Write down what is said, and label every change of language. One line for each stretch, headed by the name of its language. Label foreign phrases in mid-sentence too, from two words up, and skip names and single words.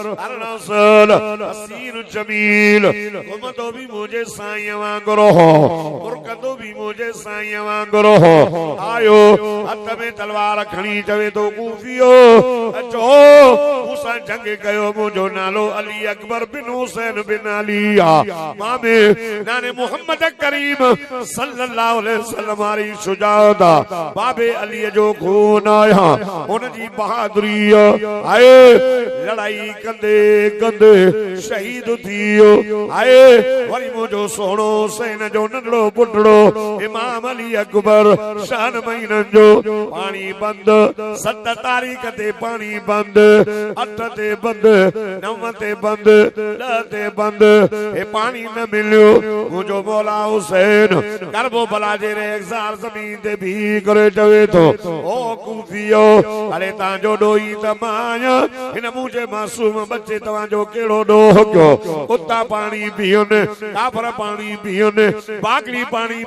Sindhi: हसीन जमील घुमंदो भी मुझे साईं वांगुरु मुरकंदो भी मुझे साईं वांगुरु आयो हथ में तलवार खणी चवे तो कूफियो अचो मूंसां जंग कयो मुंहिंजो नालो अली अकबर बिन हुसैन बिन अली मामे नाने मोहम्मद करीम
Arabic: صلى الله عليه وسلم
Sindhi: वारी शुजाअत बाबे अली जो खून आया उन जी बहादुरी आए लड़ाई कंदे कंदे शहीद थियो आए वरी मुंहिंजो सोनो हुसैन जो नंढड़ो पुटड़ो इमाम अली अकबर शान महीननि जो पानी बंद 7 तारीख ते पानी बंद 8 ते बंद 9 ते बंद 10 ते बंद ए पानी न मिलियो मुंहिंजो मौला हुसैन करबला जे रेज़ार ज़मीन ते भी करे चवे तो ओ कूफियो अरे तांजो डोई त माया हिन मुंहिंजे मासूम बच्चे तव्हांजो कहिड़ो ॾोह कयो कुत्ता पाणी पीअनि काफर पाणी पीअनि बागड़ी पाणी